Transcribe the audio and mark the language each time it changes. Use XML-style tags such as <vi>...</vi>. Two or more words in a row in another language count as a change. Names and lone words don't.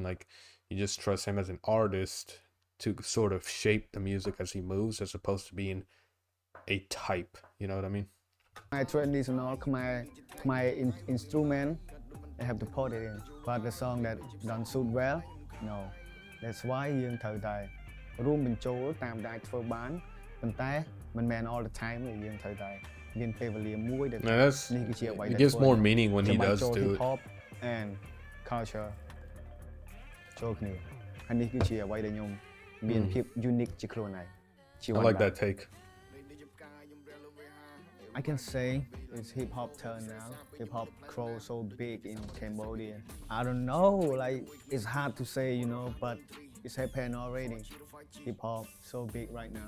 <en>Like you just trust him as an artist to sort of shape the music as he moves, as opposed to being a type, you know what I mean? My traditional Khmer instrument, I have to put it in. But the song that don't suit well, no. That's why</en> <km>យើងត្រូវតែរួមបញ្ចូលតាមដែលអាចធ្វើបានប៉ុន្តែមិនមែន</km> <en>all the time</en> <km>ទេយើងត្រូវតែមានពេលវេលាមួយដែល</km> <en>Now that's</en> <km>នេះគឺជាអ្វីដែល</km> <en>it gives more meaning when he does do hip it. hop and culture</en> <km>ចូលគ្នាហើយនេះគឺជាអ្វីដែលខ្ញុំមានភាព unique ជាខ្លួនឯង</km> <en>I like that take. I can say it's hip hop turn now. Hip hop grow so big in Cambodia. I don't know, like it's hard to say, you know, but it's happened already. Hip hop so big right now.</en>